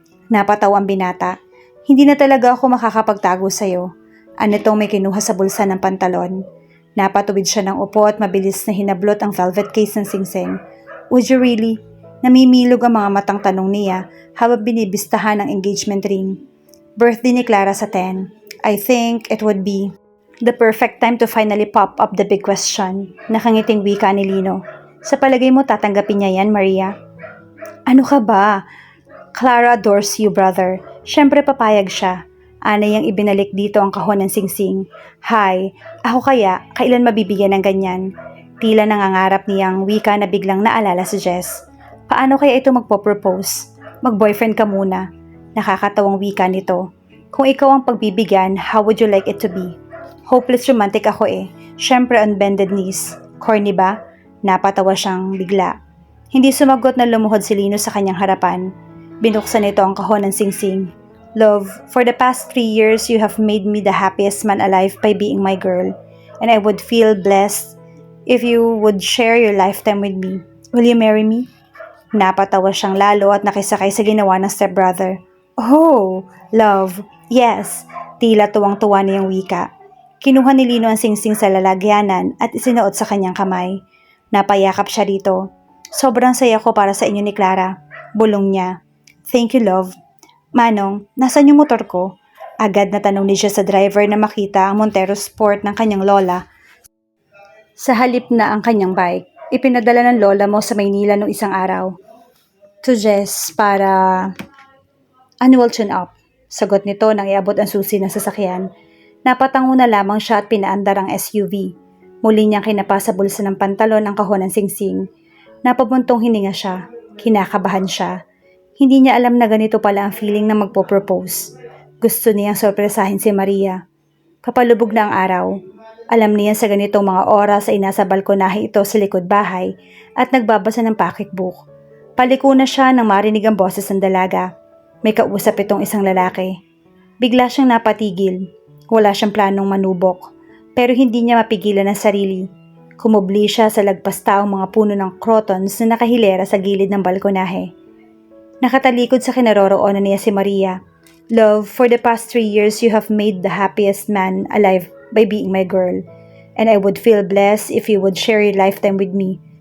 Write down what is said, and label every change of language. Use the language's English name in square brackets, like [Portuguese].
[Filipino] Napatawa ang binata. Hindi na talaga ako makakapagtago sa'yo. Anitong may kinuha sa bulsa ng pantalon. Napatuwid siya ng upo at mabilis na hinablot ang velvet case ng singsing. [English] Would you really? [Filipino] Namimilog ang mga matang tanong niya habang binibistahan ang engagement ring. Birthday ni Clara sa 10. [English] I think it would be the perfect time to finally pop up the big question. [Filipino] Nakangiting wika ni Lino. Sa palagay mo tatanggapin niya yan, Maria? Ano ka ba? [English] Clara adores you, brother. [Filipino] Siyempre papayag siya. Anay ang ibinalik dito ang kahon ng singsing. Hi, ako kaya, kailan mabibigyan ng ganyan? Tila nangangarap niyang wika na biglang naalala si Jess. Paano kaya ito magpo-propose? Mag-boyfriend ka muna. Nakakatawang wika nito. Kung ikaw ang pagbibigyan, [English] how would you like it to be? Hopeless romantic ako eh. Siyempre on bended knees. Corny ba? [Filipino] Napatawa siyang bigla. Hindi sumagot na lumuhod si Lino sa kanyang harapan. Binuksan nito ang kahon ng singsing. [English] Love, for the past 3 years you have made me the happiest man alive by being my girl. And I would feel blessed if you would share your lifetime with me. Will you marry me? [Filipino] Napatawa siyang lalo at nakisakay sa ginawa ng stepbrother. [English] Oh, love, yes. [Filipino] Tila tuwang-tuwa niyang wika. Kinuha ni Lino ang singsing sa lalagyanan at isinuot sa kanyang kamay. Napayakap siya dito. Sobrang saya ko para sa inyo ni Clara. Bulong niya. [English] Thank you, love. [Filipino] Manong, nasan yung motor ko? Agad na tanong ni siya sa driver na makita ang Montero Sport ng kanyang lola. Sa halip na ang kanyang bike, ipinadala ng lola mo sa Maynila noong isang araw. To Jess para annual tune-up. Sagot nito nang iabot ang susi ng sasakyan. Napatango na lamang siya at pinaandar ang SUV. Muli niyang kinapa sa bulsa ng pantalon ang kahon ng singsing. Napabuntong hininga siya. Kinakabahan siya. Hindi niya alam na ganito pala ang feeling na magpo-propose. Gusto niyang sorpresahin si Maria. Papalubog na ang araw. Alam niya sa ganitong mga oras ay nasa balkonahe ito sa likod bahay at nagbabasa ng pocketbook. Paliko na siya nang marinig ang boses ng dalaga. May kausap itong isang lalaki. Bigla siyang napatigil. Wala siyang planong manubok. Pero hindi niya mapigilan ang sarili. Kumubli siya sa lagpas taong mga puno ng crotons na nakahilera sa gilid ng balkonahe. Nakatalikod sa kinaroroonan niya si Maria. [English] Love, for the past 3 years you have made the happiest man alive by being my girl. And I would feel blessed if you would share your lifetime with me.